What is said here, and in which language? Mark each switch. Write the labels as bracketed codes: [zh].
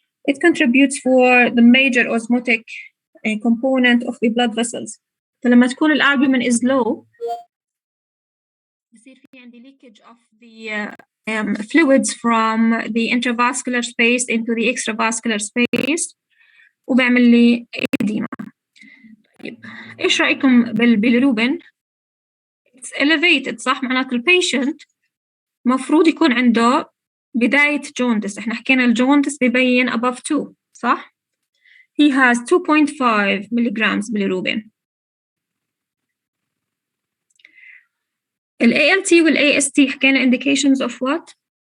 [en] It contributes for the major osmotic component of the blood vessels. [ar] فلما تكون الالبومين [en] is low [ar] بصير في عندي [en] leakage of the fluids from the intravascular space into the extravascular space [ar] وبيعمل لي [en] edema. [ar] طيب إيش رأيكم بالبيليروبين؟ [en] It's elevated [ar] صح؟ معناته البيشنت مفروض يكون عنده بداية جوندس. إحنا حكينا الجوندس بيبين above 2 صح؟ [en] He has 2.5 milligrams bilirubin. ال ALT وال AST [ar] حكينا [en] indications of what?